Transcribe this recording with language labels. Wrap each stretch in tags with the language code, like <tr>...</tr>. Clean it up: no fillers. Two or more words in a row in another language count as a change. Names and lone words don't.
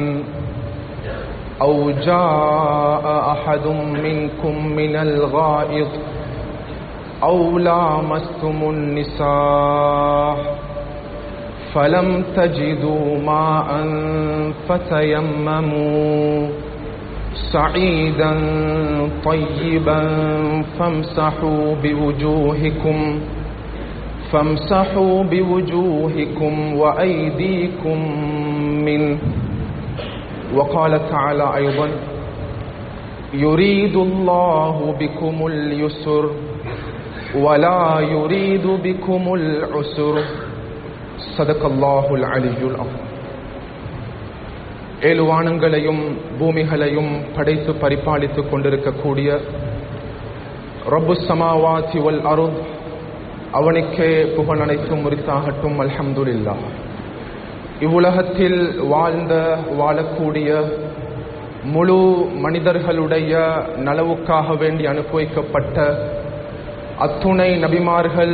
<ar>أو جاء أحد منكم من الغائط أو لامستم النساء فلم تجدوا ماء فتيمموا صعيدا طيبا فامسحوا بوجوهكم وأيديكم منه. وقال تعالى أيضا يريد الله بكم اليسر ولا يريد بكم العسر. صدق الله العلي العظيم.</ar> <ta>ஏழு வானங்களையும் பூமிகளையும் படைத்து பரிபாலித்துக் கொண்டிருக்கக்கூடிய</ta> <ar>رب السماوات والأرض</ar> <ta>அவனுக்கே புகழ் அனைத்தும் உரித்தாகட்டும்.</ta> <ar>الحمد لله.</ar> <ta>இவ்வுலகத்தில் வாழக்கூடிய முழு மனிதர்களுடைய நலவுக்காக வேண்டி அனுப்பி வைக்கப்பட்ட அத்துணை நபிமார்கள்,</ta>